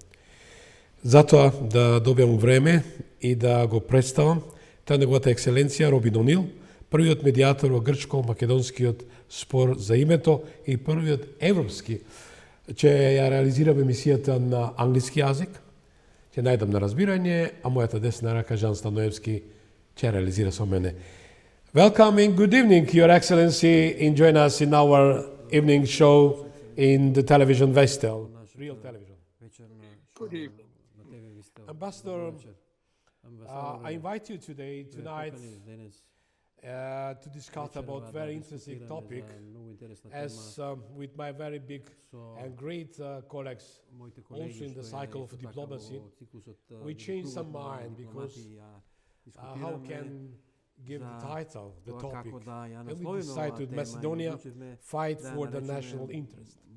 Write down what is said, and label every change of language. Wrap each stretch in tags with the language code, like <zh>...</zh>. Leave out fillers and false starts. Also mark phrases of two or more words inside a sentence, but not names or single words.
<mk>Затоа да добиам време и да го представам, таа неговата екселенција Робин Онил, првиот медијатор во грчко-македонскиот спор за името и првиот европски. Ќе ја реализирам емисијата на англиски јазик, ќе најдам на разбирање, а мојата десна рака Жан Станоевски ќе реализира со мене.</mk> <en>Welcome and good evening, Your Excellency, and join us in our evening show in the television Vestel, real television. Good evening. Ambassador, I invite you tonight, to discuss about very interesting topic, as with my very big and great colleagues, also in the cycle of diplomacy, we changed some mind because how can give the title, the topic, and we decided Macedonia fight for the national interest.</en>